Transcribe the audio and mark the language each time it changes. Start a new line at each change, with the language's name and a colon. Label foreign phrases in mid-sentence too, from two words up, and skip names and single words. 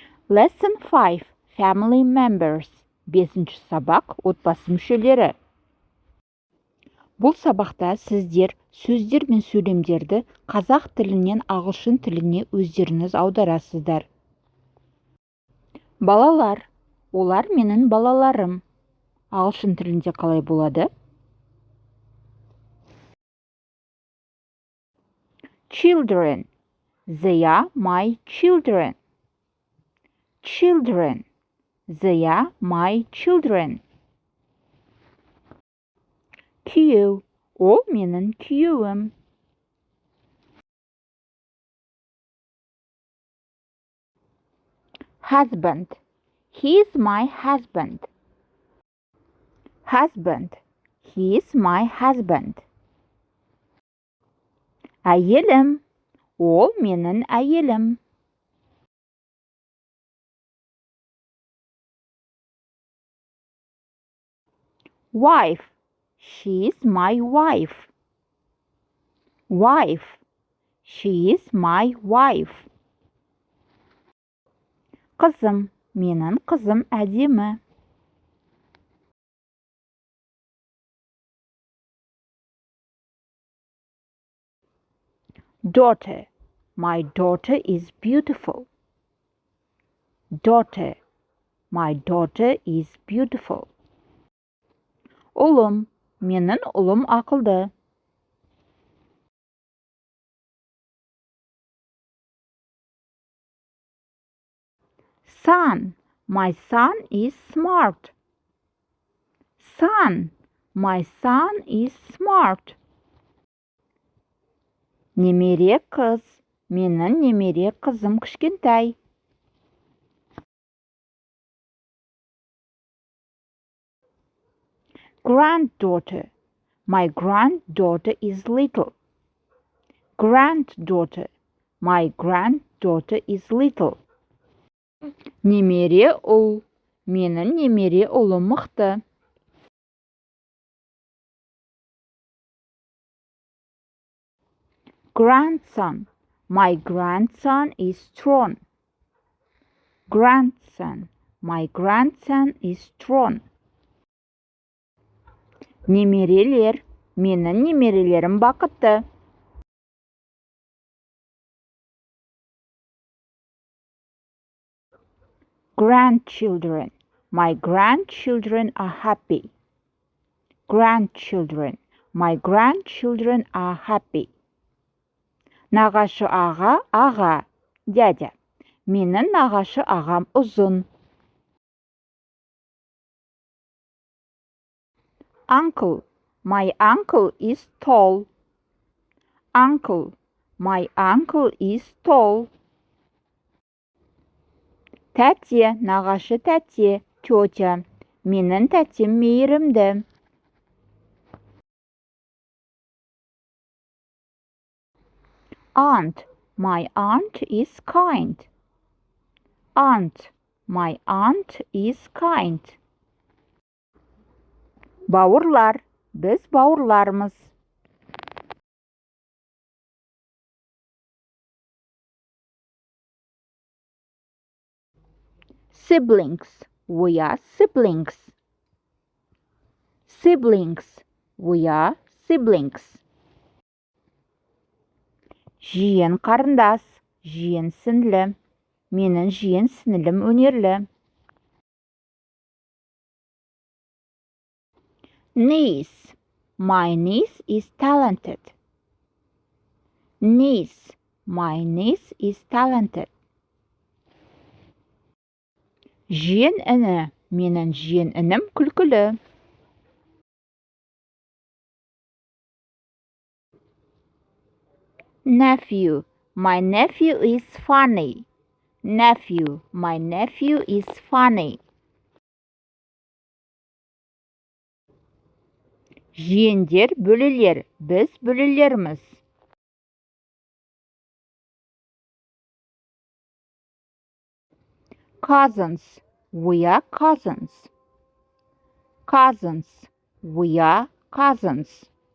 English: Lesson 5. Family members.
Kazakh: 5-ші сабақ отбасы мүшелері. Бұл сабақта сіздер сөздер мен сөйлемдерді қазақ тілінен ағылшын тіліне өздеріңіз аударасыздар. Балалар. Олар менің балаларым. Ағылшын тілінде қалай болады?
English: Children. They are my children. Children. They are my children.
Kazakh: Күйеу. Ол менің күйеуім.
English: Husband. He is my husband. Husband. He is my husband.
Kazakh: Әйелім. Ол менің әйелім.
English: Wife. She is my wife. Wife. She is my wife.
Kazakh: Қызым. Менің қызым әдемі.
English: Daughter. My daughter is beautiful. Daughter. My daughter is beautiful.
Kazakh: Ұлым. Менің ұлым ақылды.
English: Son. My son is smart. Son. My son is smart.
Kazakh: Немере қыз. Менің немере қызым кішкентай.
English: Granddaughter. My granddaughter is little. Granddaughter. My granddaughter is little.
Kazakh: Немере ұл. Менің немере ұлым мықты.
English: Grandson. My grandson is strong. Grandson. My grandson is strong.
Kazakh: Немерелер. Менің немерелерім бақытты.
English: Grandchildren. My grandchildren are happy. Grandchildren. My grandchildren are happy.
Kazakh: Нағашы аға, аға, дядя. Менің нағашы ағам ұзын.
English: Uncle. My uncle is tall. Uncle. My uncle is tall.
Kazakh: Тәте, нағашы тәте, тетя. Менің тәтем мейірімді.
English: Aunt. My aunt is kind. Aunt. My aunt is kind.
Kazakh: Бауырлар. Біз бауырлармыз.
English: Siblings. We are siblings. Siblings. We are siblings.
Kazakh: Жиен қарындас. Жиен сіңлі. Менің жиен сіңлім өнерлі.
English: Niece. My niece is talented. Niece. My niece is talented.
Kazakh: Жиен іні. Менің жиен інім күлкілі.
English: Nephew. My nephew is funny. Nephew. My nephew is funny.
Kazakh: Жиендер, бөлелер. Біз бөлелерміз.
English: Cousins. We are cousins. Cousins. We are cousins.